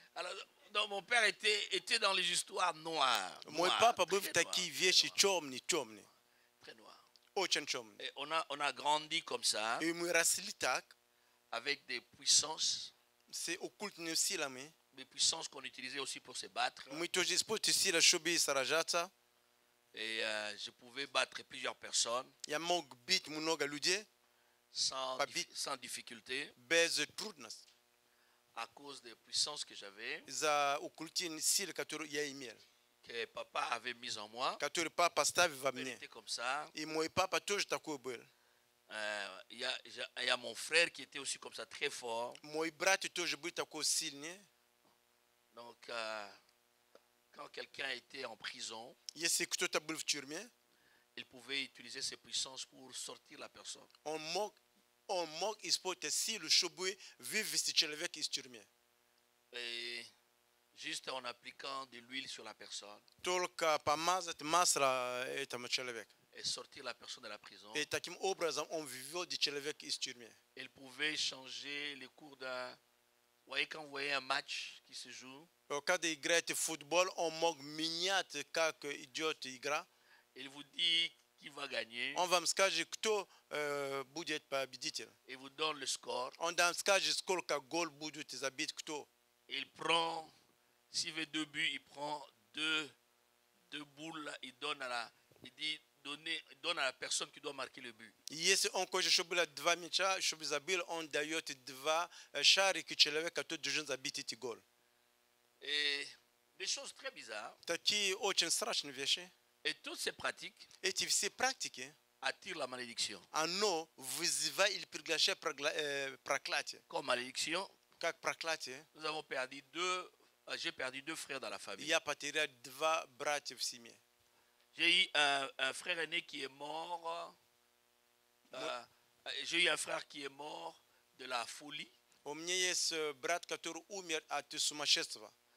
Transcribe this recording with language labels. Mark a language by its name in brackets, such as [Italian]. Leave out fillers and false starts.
[French] Alors, donc mon père était dans les histoires noires. [Russian] Мой папа был в такие вещи темные. [French] Très noires. [Russian] Очень темные. [French] Et on a grandi comme ça, [Russian] И мы росли так, [French] avec des puissances, [Russian] с оккультными силами. [French] des puissances qu'on utilisait aussi pour se battre. [Russian] Мы тоже используем силы, чтобы сражаться. [French] Et je pouvais battre plusieurs personnes [Russian] Я мог бить много людей [French] sans difficulté [Russian] без трудностей. [French] à cause des puissances que j'avais, [Russian] За оккультные силы, которые я имел. [French] que papa avait mis en moi. [Russian] Которые папа поставил во [French] Il [Russian] мне. [French] était comme ça. [Russian] И мой папа тоже такой был. [French] Il y a mon frère qui était aussi comme ça, très fort. [Russian] Мой брат тоже был такой сильный. [French] Donc, quand quelqu'un était en prison, [Russian] Если кто-то был в тюрьме, [French] il pouvait utiliser ses puissances pour sortir la personne. [Russian] он мог использовать силу, чтобы вывести человека из тюрьмы. [French] Et juste en appliquant de l'huile sur la personne [Russian] Только помазать масло этому человеку. [French] et sortir la personne de la prison, [Russian] И таким образом он вывел человека из тюрьмы. [French] il pouvait changer le cours d'un... Vous voyez, quand vous voyez un match qui se joue, [Russian] Когда играете в футбол, он мог менять, как идет игра. [French] il vous dit qui va gagner, [Russian] Он вам скажет, кто будет победитель. [French] il vous donne le score, [Russian] Он вам скажет, сколько гол будет забить кто. [French] il prend, s'il veut 2 buts, il prend deux boules, il donne à la... Il dit, il donne à la personne qui doit marquer le but. [Russian] Если он хочет, чтобы было 2 мяча, чтобы забил, он дает 2 шарики человека, который должен забить эти гол. [French] Et des choses très bizarres. [Russian] Такие очень страшные вещи. [French] Et toutes ces pratiques [Russian] Эти все практики, [French] attirent la malédiction. [Russian] оно вызывает или приглашает проклятие. [French] Comme malédiction, [Russian] Как проклятие, [French] nous avons j'ai perdu 2 frères dans la famille. [Russian] я потерял 2 братья в семье. [French] J'ai eu un frère aîné qui est mort. J'ai eu un frère qui est mort de la folie, [Russian] У меня есть брат, который умер от сумасшествия.